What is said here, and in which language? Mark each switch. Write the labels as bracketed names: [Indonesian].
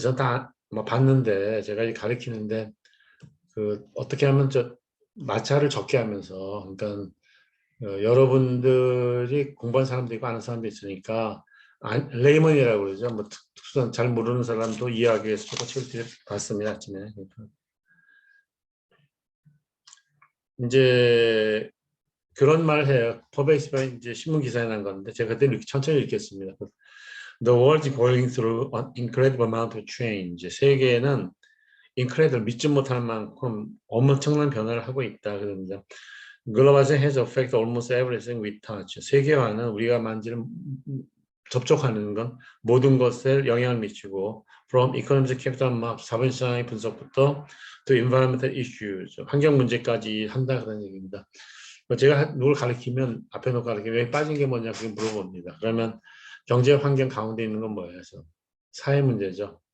[Korean] 전 다 뭐 봤는데 제가 가르치는데 어떻게 하면 마찰을 적게 하면서 그러니까 여러분들이 공부한 사람도 있고 아는 사람도 있으니까 레이먼이라고 그러죠. 뭐 특수한 잘 모르는 사람도 이해하기 위해서 조금 책을 봤습니다. 아침에. 그러니까 이제 그런 말을 해요. 퍼베이스가 이제 신문 기사에 난 건데 제가 그때 이렇게 천천히 읽겠습니다. [English] The world is going through an incredible amount of change. [Korean] 세계는 incredible 믿지 못할 만큼 엄청난 변화를 하고 있다. 그럽니다. [English] Globalization has affected almost everything we touch. [Korean] 세계화는 우리가 만지는 접촉하는 건 모든 것에 영향을 미치고 [English] from economic capital market [Korean] 자본시장의 분석부터 [English] to environmental issues [Korean] 환경 문제까지 한다 그런 얘기입니다. 제가 누굴 가르치면 앞에 놓고 가르치면 왜 빠진 게 뭐냐 그렇게 물어봅니다. 그러면 경제 환경 가운데 있는 건 뭐예요? 그래서 사회 문제죠.